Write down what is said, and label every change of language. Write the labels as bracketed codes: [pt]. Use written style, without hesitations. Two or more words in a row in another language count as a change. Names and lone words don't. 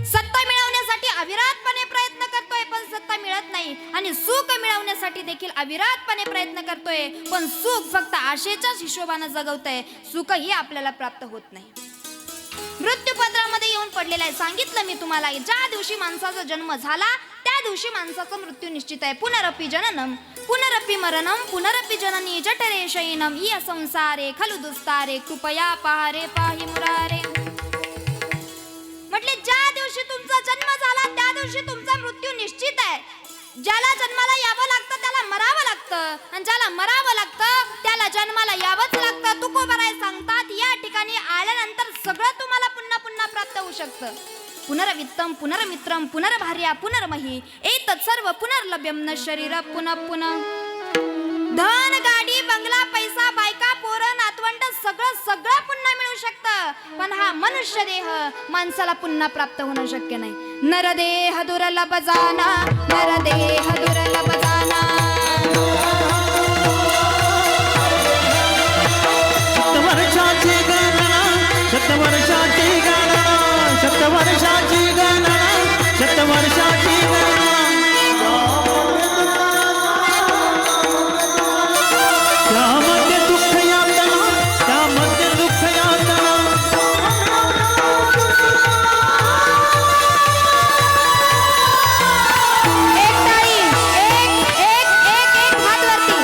[mr] सत्ता मिळवण्यासाठी अविरतपणे प्रयत्न करतोय पण सत्ता मिळत नाही आणि सुख मिळवण्यासाठी देखील अविरतपणे प्रयत्न करतोय पण सुख फक्त आशेच्याच हिशोबानं जगवतोय. सुखही आपल्याला प्राप्त होत नाही. मृत्यू पदरामध्ये येऊन पडलेला आहे. सांगितलं मी तुम्हाला, ज्या दिवशी माणसाचा जन्म झाला त्या दिवशी माणसाचा मृत्यू निश्चित आहे. [sa] पुनरपि जननम पुनरपि मरणम पुनरपि जननी जठरे शयनम इह संसारे खलु दुस्तारे कृपया पाहरे पाहि मुरारे. [mr] म्हटले ज्या दिवशी तुमचा जन्म झाला त्या दिवशी तुमचा मृत्यू निश्चित आहे. ज्याला जन्माला यावं लागतं त्याला मरावं लागतं आणि ज्याला मरावं लागतं त्याला जन्माला यावंच लागतं. तुकोबाराय सांगतात, या ठिकाणी आल्यानंतर सगळं तुम्हाला पुन्हा पुन्हा प्राप्त होऊ शकतं. [sa] पुनर्वित्तम पुनर्मित्रम पुनर्भार्या पुनर्मही एतत् सर्व पुनर्लभ्यम न शरीर पुनः पुनः. [mr] धन गाडी बंगला पैसा बायका पोरं नातवंड सगळं पुन्हा मिळू शकतं पण हा मनुष्य देह माणसाला पुन्हा प्राप्त होणं शक्य नाही. नरदेह दुर्लभ जाना नरदेह दुर्लभ जाना. शतवर्षाची गणना शतवर्षाची गणना शतवर्षाची गणना शतवर्षाची गणना. त्यामध्ये दुःख यातना त्यामध्ये दुःख यातना. एक ताळी एक एक एक एक हात वरती.